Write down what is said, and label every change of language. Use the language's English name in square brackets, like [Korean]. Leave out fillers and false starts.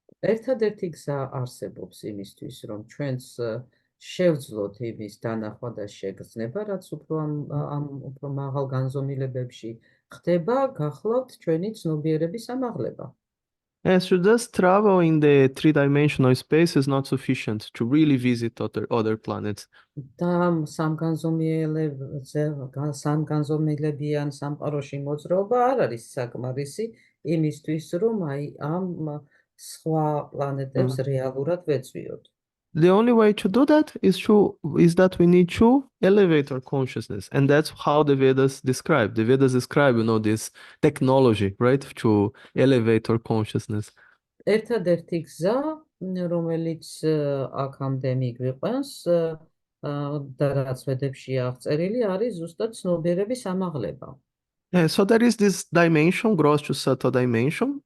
[Georgian] ერთადერთი გზა არსებობს იმისთვის, რომ ჩვენს შევძლოთ იმის დანახვა და შეგრძნება, რაც უფრო მაღალ განზომილებებში ხდება, გახლავთ ჩვენი ცნობიერების ამაღლება. [English] Yes, to just travel in the three-dimensional space is not sufficient to really visit other planets. [Georgian] და სამგანზომილებიან სამყაროში მოძრაობა არ არის საკმარისი იმისთვის, რომ აი ამ სხვა პლანეტებს რეალურად ვეწვიოთ. [English] The only way to do that is that we need to elevate our consciousness, and that's how the Vedas describe. The Vedas describe, this technology, right, to elevate our consciousness. [Georgian] ერთადერთი გზა, რომელიც აქამდე მიგვიყვანს და რაც ვედებში აღწერილი არის ზუსტად ცნობიერების ამაღლება. [English] So there is this dimension, gross to subtle dimension.